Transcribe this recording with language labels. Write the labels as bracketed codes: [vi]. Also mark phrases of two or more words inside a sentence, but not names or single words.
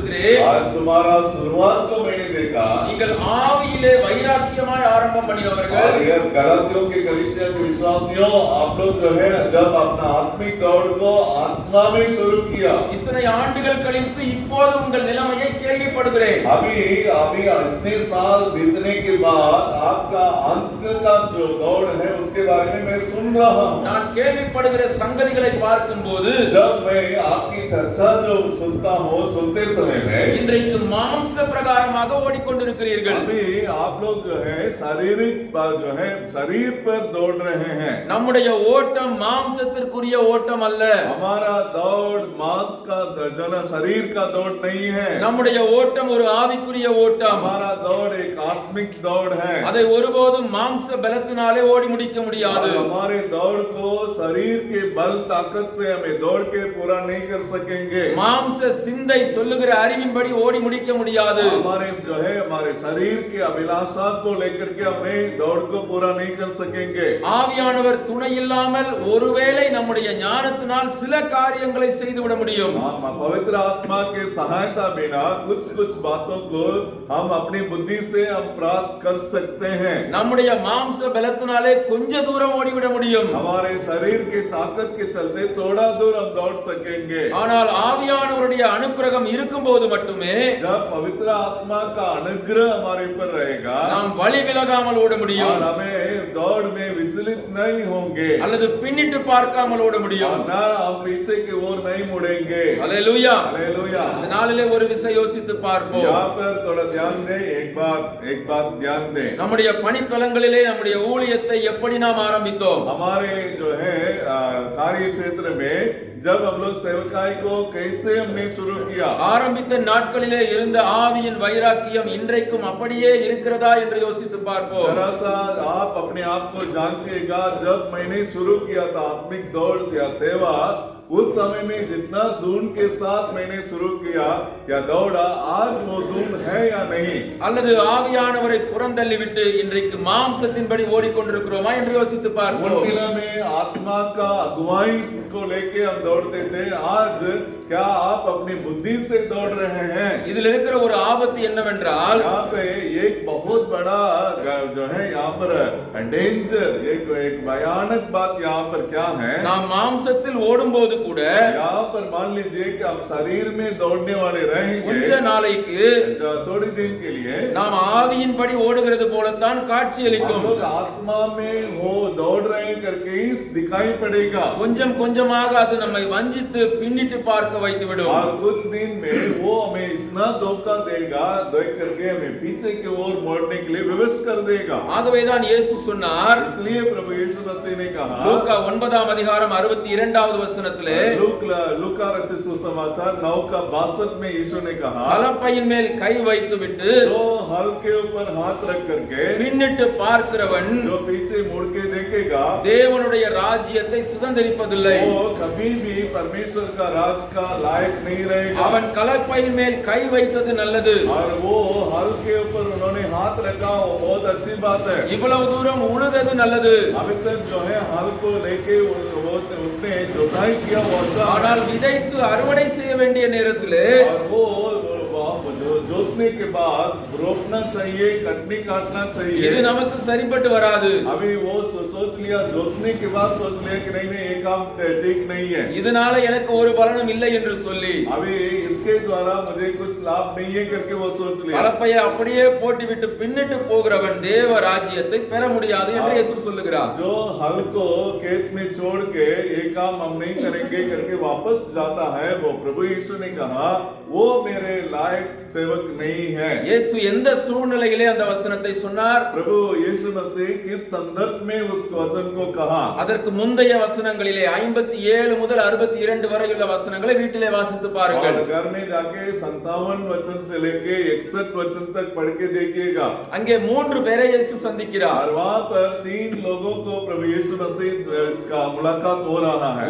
[hi] आज तुम्हारा शुरुआत को मैंने देखा देखा [ta] நீங்கள் ஆவியிலே வைராக்கியமாய் ஆரம்பம் பண்ணினவர்கள் [hi] और ये गलातियों के कलीसिया के विश्वासियों आप लोग जो है जब अपना आत्मिक दौड़ को आत्मा में शुरू किया [ta] இத்தனை ஆண்டுகள் கழித்து இப்போது உங்கள் நிலைமையை கேள்விப்படுகிறேன் [hi] अभी अभी इतने साल बीतने के बाद आपका अंत का जो दौड़ है उसके बारे में मैं सुन रहा हूँ [ta] நான் கேள்விப்படுகிற சங்கதிகளை பார்க்கும்போது [hi] जब मैं आपकी चर्चा जो सुनता हूँ सुनते समय में [ta] இன்றைக்கு மாம்ச பிரகாரமாக ஓடிக்கொண்டிருக்கிறீர்கள் [hi] अभी आप लोग जो है शारीरिक जो है शरीर पर दौड़ रहे हैं [ta] நம்முடைய ஓட்டம் மாம்சத்திற்குரிய ஓட்டம் அல்ல [hi] हमारा दौड़ मांस का जन शरीर का दौड़ नहीं है [ta] நம்முடைய ஓட்டம் ஒரு ஆவிக்குரிய ஓட்டம் [hi] हमारा दौड़ एक आत्मिक दौड़ है [ta] அதை ஒருபோதும் மாம்ச பலத்தினாலே ஓடி முடிக்க முடியாது [hi] हमारे दौड़ को शरीर के बल ताकत से हमें दौड़ के पूरा नहीं कर सकेंगे [ta] மாம்ச சிந்தை சொல்லுகிற அறிவின்படி ஓடி முடிக்க முடியாது [hi] हमारे जो है हमारे शरीर के अभिलाषा को लेकर के हमें दौड़ को पूरा नहीं कर सकेंगे [ta] ஆவியானவர் துணை இல்லாமல் ஒருவேளை நம்முடைய ஞானத்தினால் சில காரியங்களை செய்துவிட முடியும் [hi] पवित्र आत्मा के सहायता बिना कुछ कुछ बातों को हम अपनी बुद्धि से हम प्राप्त कर सकते हैं [ta] நம்முடைய மாம்ச பலத்தினாலே கொஞ்ச தூரம் ஓடிவிட முடியும் [hi] हमारे शरीर के ताकत के चलते थोड़ा दूर हम दौड़ सकेंगे [ta] ஆனால் ஆவியானவருடைய அனுக்கிரகம் இருக்கும்போது மட்டுமே [hi] जब पवित्र आत्मा का अनुग्रह हमारे ऊपर रहेगा [ta] நாம் வழி விலகாமல் ஓட முடியும் [hi] और हमें दौड़ में विचलित नहीं होंगे [ta] அல்லது பின்னிட்டு பார்க்காமல் ஓட முடியும் [hi] और ना हम पीछे की ओर नहीं मुड़ेंगे [ta] அல்லேலூயா [hi] हालेलुया [ta] இந்த நாளிலே ஒரு விஷயம் யோசித்து பார்ப்போம் [hi] यहाँ पर थोड़ा ध्यान दें एक बात ध्यान दें [ta] நம்முடைய பணித்தலங்களிலே நம்முடைய ஊழியத்தை எப்படி நாம் ஆரம்பித்தோம் [hi] हमारे जो है कार्य क्षेत्र में जब हम लोग सेवकाई को कैसे हमने शुरू किया [ta] ஆரம்பித்த நாட்களிலே இருந்த ஆவியின் வைராக்கியம் இன்றைக்கும் அப்படியே இருக்கிறதா என்று யோசித்து பார்ப்போம் [hi] जरा सा आप अपने आप को जांचिएगा जब मैंने शुरू किया था आत्मिक दौड़ या सेवा उस समय में जितना धून के साथ मैंने शुरू किया या दौड़ा आज वो धून है या नहीं [ta] அல்லது ஆவியானவரை புறந்தள்ளி விட்டு இன்றைக்கு மாம்சத்தின்படி ஓடிக்கொண்டிருக்கிறோமா என்று யோசித்து பார்ப்போம் [hi] उन दिनों में आत्मा का अगुवाई को लेके हम दौड़ते थे आज क्या आप अपनी बुद्धि से दौड़ रहे हैं [ta] இதில் இருக்கிற ஒரு ஆபத்து என்னவென்றால் [hi] यहाँ पे एक बहुत बड़ा जो है यहाँ पर डेंजर एक भयानक बात यहाँ पर क्या है [ta] நாம் மாம்சத்தில் ஓடும்போது கூட [hi] यहाँ पर मान लीजिए कि हम शरीर में दौड़ने वाले [ta] கொஞ்ச [hi] रहेंगे [ta] நாளைக்கு [hi] थोड़ी दिन के लिए [ta] நாம் ஆவியின்படி ஓடுகிறது போலத்தான் [hi] हम [ta] காட்சியளிக்கும் [hi] लोग आत्मा में हो दौड़ रहे करके ही दिखाई पड़ेगा [ta] கொஞ்சம் கொஞ்சமாக அது நம்மை வஞ்சித்து பின்னிட்டு பார்க்க வைத்துவிடும் [hi] और कुछ दिन में वो हमें इतना धोखा देगा देख करके हमें पीछे की ओर मोड़ने के लिए विवश कर देगा [ta] ஆகவேதான் இயேசு சொன்னார் [hi] इसलिए प्रभु यीशु मसीह ने कहा [ta] லூக்கா 9ஆம் அதிகாரம் 62வது வசனத்திலே [hi] लूका रचित सुसमाचार 9:62 में यीशु ने कहा [ta] கலப்பையின் மேல் கை வைத்துவிட்டு [hi] जो हल के ऊपर हाथ रख करके [ta] பின்னிட்டு பார்க்கிறவன் [hi] जो पीछे मुड़ के देखेगा [ta] தேவனுடைய ராஜ்யத்தை சுதந்தரிப்பதில்லை [hi] वो कभी भी परमेश्वर का राज का लायक नहीं रहेगा [ta] அவன் கலப்பையின் மேல் கை வைத்தது நல்லது [hi] और वो हल के ऊपर उन्होंने हाथ रखा वो बहुत अच्छी बात है [ta] இவ்வளவு தூரம் உழுதது நல்லது [hi] अभी तक जो है हल को लेके उसने जुताई किया वो अच्छा [ta] ஆனால் விதைத்து அறுவடை செய்ய வேண்டிய நேரத்திலே [hi] और वो जोतने के बाद रोपना चाहिए कटनी काटना [ta] இது [hi] चाहिए [ta] நமக்கு சரிப்பட்டு வராது [hi] अभी वो सोच लिया जोतने के बाद सोच लिया कि नहीं ये काम ठीक नहीं है [ta] இதனால எனக்கு ஒரு பலனும் இல்லை என்று சொல்லி [hi] अभी इसके द्वारा मुझे कुछ लाभ नहीं है करके वो सोच लिया [ta] கலப்பையை அப்படியே போட்டுவிட்டு பின்னிட்டு போகிறவன் தேவ ராஜ்யத்தை பெற முடியாது என்று இயேசு சொல்லுகிறார் [hi] जो हल को खेत में छोड़ के ये काम हम नहीं करेंगे करके वापस जाता है वो प्रभु यीशु ने कहा वो मेरे लायक सेवक नहीं है [ta] இயேசு எந்த சூழ்நிலையிலே அந்த வசனத்தை சொன்னார் [hi] प्रभु यीशु मसीह किस संदर्भ में उस वचन को कहा [ta] அதற்கு முந்தைய வசனங்களிலே 57 முதல் 62 வரை உள்ள வசனங்களை வீட்டிலே வாசித்து பாருங்கள் [hi] और घर में जाके 57 वचन से लेके 61 वचन तक पढ़ के देखिएगा [ta] அங்கே 3 பேரை இயேசு சந்திக்கிறார் [hi] और वहां पर 3 लोगों को प्रभु यीशु मसीह का मुलाकात हो रहा है